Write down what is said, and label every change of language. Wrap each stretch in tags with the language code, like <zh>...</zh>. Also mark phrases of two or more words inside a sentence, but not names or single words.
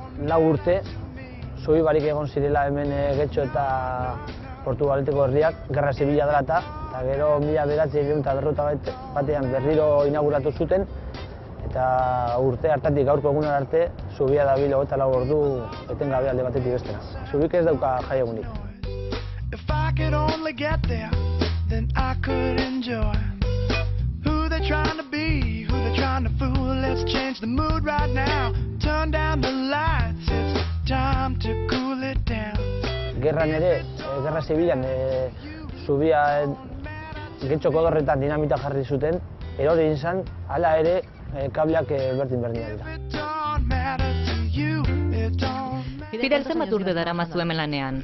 <eu>4 urte, zubi barik egon zirela hemen Getxo eta Portugaleteko herriak, Gerra Zibila dela eta gero 1951 berriro inauguratu zuten, eta urte hartatik gaurko egunar arte, zubia dabil 24 ordu etengabe alde batetik bestera. Zubik ez dauka jaiegunik.</eu> <en>If I could only get there, then I could enjoy who they're trying to be, who they're trying to fool. Let's change the mood right now. Turn down the lights, it's time to cool it down.</en> <eu>Gerran ere, Gerra Zibilan, zubia Getxoko dorretan dinamita jarri zuten, erori izan, hala ere, kableak berdin-berdinak dira. Fidel, zenbat urte daramazu hemen lanean?</eu>